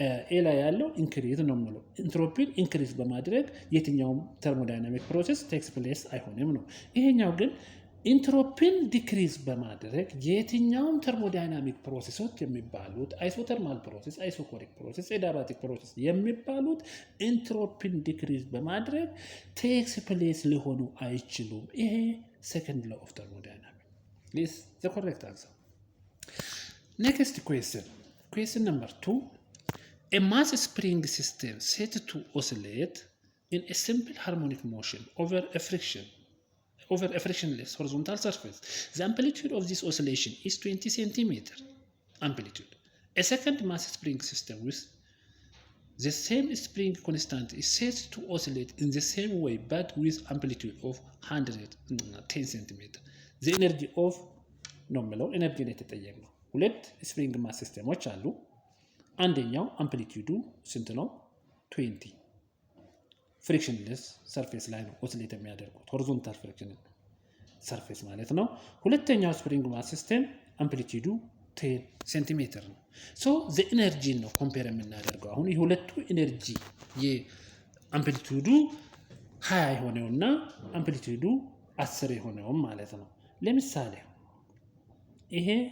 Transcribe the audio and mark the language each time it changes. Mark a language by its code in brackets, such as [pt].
[am] ኤ ላይ ያለው ኢንክሪዝ ነው የሚለው። ኢንትሮፒን ኢንክሪዝ በማድረግ የትኛውም ተርሞዳይናሚክ ፕሮሰስ ቴክስ ፕሌስ አይሆንም ነው። ይሄኛው ግን ኢንትሮፒን ዲክሪዝ በማድረግ የትኛውም ተርሞዳይናሚክ ፕሮሰሶች የሚባሉት አይሶተርማል ፕሮሰስ፣ አይሶኮሪክ ፕሮሰስ፣ ኤዳባቲክ ፕሮሰስ የሚባሉት ኢንትሮፒን ዲክሪዝ በማድረግ ቴክስ ፕሌስ ሊሆኑ አይችሉም። ይሄ [en] second law of thermodynamics. This is the correct answer. Next question number 2. A mass spring system set to oscillate in a simple harmonic motion over a frictionless horizontal surface. The amplitude of this oscillation is 20 centimeter amplitude. A second mass spring system with the same spring constant is set to oscillate in the same way but with amplitude of 110 centimeter. The energy of [am] ኖርማል ኤነርጂ ላይ ተጠየቅነው። ሁለት ስፕሪንግ ማስ ሲስተሞች አሉ። አንደኛው አምፕሊቲዩዱ ስንት ነው? 20 ፍሪክሽንለስ ሰርፌስ ላይ ነው ኦሲሌት የሚያደርጉት ሆሪዞንታል ፍሪክሽን ሰርፌስ ማለት ነው። ሁለተኛው ስፕሪንግ ማስ ሲስተም አምፕሊቲዩዱ 10 ሴንቲሜትር ነው። ሶ ዘ ኤነርጂ ነው ኮምፔር የምናደርገው። አሁን የሁለቱ ኤነርጂ የአምፕሊቲዩዱ 20 የሆነውና አምፕሊቲዩዱ 10 የሆነው ማለት ነው። ለምሳሌ ይሄ